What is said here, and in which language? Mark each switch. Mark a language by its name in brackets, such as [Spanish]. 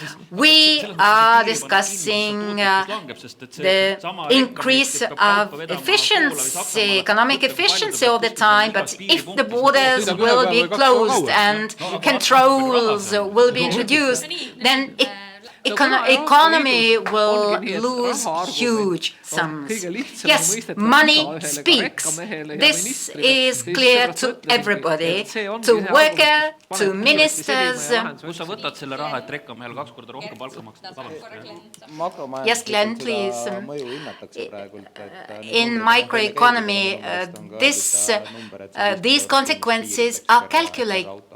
[English] We are discussing the increase of efficiency, economic efficiency all the time, but if the borders will be closed and controls will be introduced, then economy will lose huge. sums. Yes, money speaks. This is clear to everybody, to worker, to ministers. [Estonian] Kus sa võtad selle raha, et rekkamehele 2 korda rohkem palka maksta? [English] Yes, Klen, please. In microeconomy, these consequences are calculated.